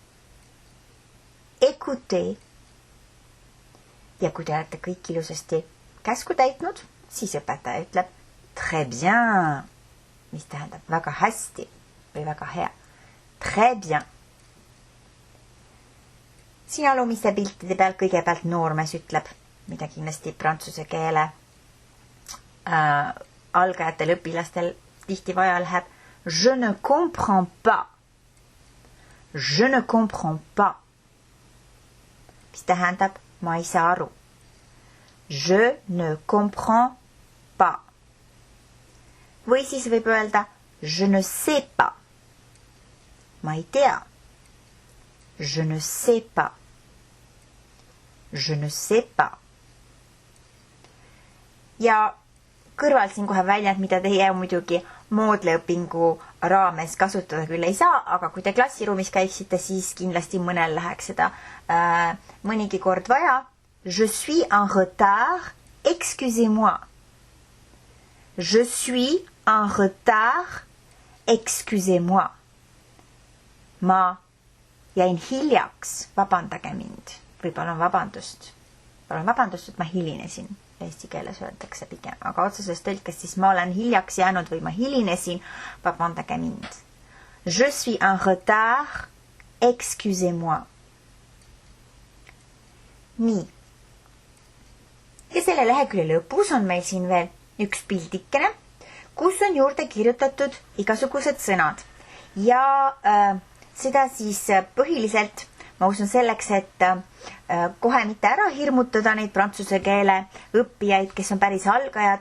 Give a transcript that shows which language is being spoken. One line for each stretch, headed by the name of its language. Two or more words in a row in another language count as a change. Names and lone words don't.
French: Écoutez.
Estonian: Ja kui te olete kõik ilusasti käsku täitnud, siis õpetaja ütleb
French: très bien,
Estonian: mis tähendab väga hästi või väga hea.
French: Très bien.
Estonian: Siin alumiste piltide peal kõigepealt noormees ütleb, mida kindlasti prantsuse keele algajatel õpilastel tihti vaja läheb.
French: Je ne comprends pas. Je ne comprends pas.
Estonian: Mis tähendab, ma ei saa aru.
French: Je ne comprends pas.
Estonian: Või siis võib öelda,
French: je ne sais pas.
Estonian: Ma ei tea.
French: Je ne sais pas. Je ne sais pas.
Estonian: Ja kõrval siin kohe väljend, mida teie muidugi moodleõpingu raames kasutada küll ei saa, aga kui te klassiruumis käiksite, siis kindlasti mõnel läheks seda mõnigi kord vaja.
French: Je suis en retard, excusez-moi. Je suis en retard, excusez-moi.
Estonian: Ma jäin hiljaks, vabandage mind. Või palun vabandust. Palun vabandust, et ma hilinesin. Eesti keeles öeldakse pigem. Aga otseses tõlkes siis ma olen hiljaks jäänud või ma hilinesin, vabandage mind. Je suis en retard, excusez-moi. Nii. Ja selle lehekülje lõpus on meil siin veel üks pildikene, kus on juurde kirjutatud igasugused sõnad. Ja seda siis põhiliselt ma usun selleks, et kohe mitte ära hirmutada neid prantsuse keele õppijaid, kes on päris algajad.